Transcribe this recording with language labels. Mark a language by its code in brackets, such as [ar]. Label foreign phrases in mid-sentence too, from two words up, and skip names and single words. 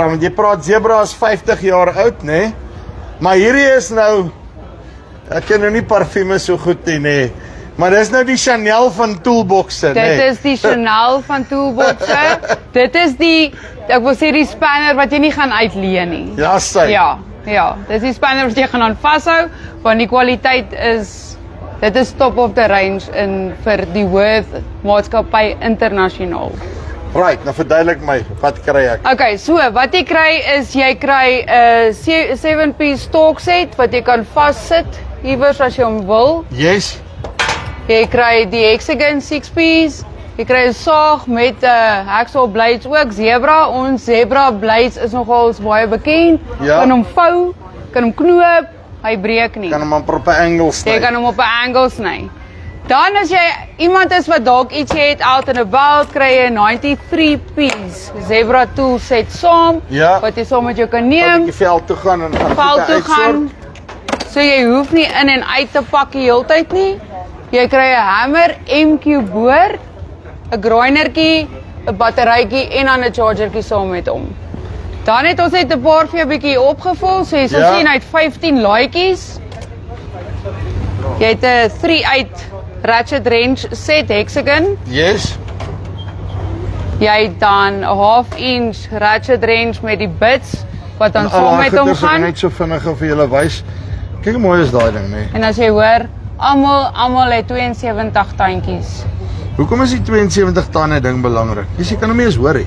[af] Want jy praat Zebra is 50 jaar oud, nê? Maar hierdie is nou ek ken nou nie parfume so goed nie, nê. Maar dis nou die Chanel van toolboxe, nê. Dit is die Chanel van toolboxe. Dit is die, ek wil sê die spanner wat jy nie gaan uitleen nie. Ja, sy. Ja, dis die spanner wat jy gaan aan vashou, want die kwaliteit dit is [en] top of the range [af] vir die Worth maatskappy internasionaal. Right, nou verduidelik my, wat kry ek? Okay, so wat jy kry is jy kry 'n [en] 7-piece stalk set [af] wat jy kan vassit iewers as jy hom wil. Yes. Jy kry die Hexagon 6-piece. Jy kry 'n saag met [en] hacksaw blades [af] ook. Zebra, ons Zebra blades is nogal baie bekend. Ja. Kan hom vou, kan hom knoop, hy breek nie. Kan hom op 'n angle sny. Jy kan hom op 'n angle sny. Dan as jy iemand is wat dalk ietsie het [en] out and about, [af] kry jy 'n 93-piece Zebra tool set saam, wat jy saam met jou kan neem. Wat jy veld toe gaan en veld toe gaan. So jy hoef nie in en uit te pak die hele tyd nie. Jy kry 'n hammer, MQ boor, 'n grindertjie, 'n batterytjie en dan 'n chargertjie saam met hom. Dan het ons net 'n paar vir jou bietjie opgevul, so jy sal sien hy het 15 laaitjies. Jy het 'n 3-uit [en] ratchet wrench set [af] Hexagon. Yes. Jy het dan 'n [en] 1/2-inch ratchet wrench [af] met die bits wat dan saam met hom gaan. Net so vinnig vir julle wys. Kyk hoe mooi is daai ding, nê. En as jy hoor, almal het 72 tandjies. Hoekom is die 72 tande ding belangrik? Jy kan hom nie eens hoor nie.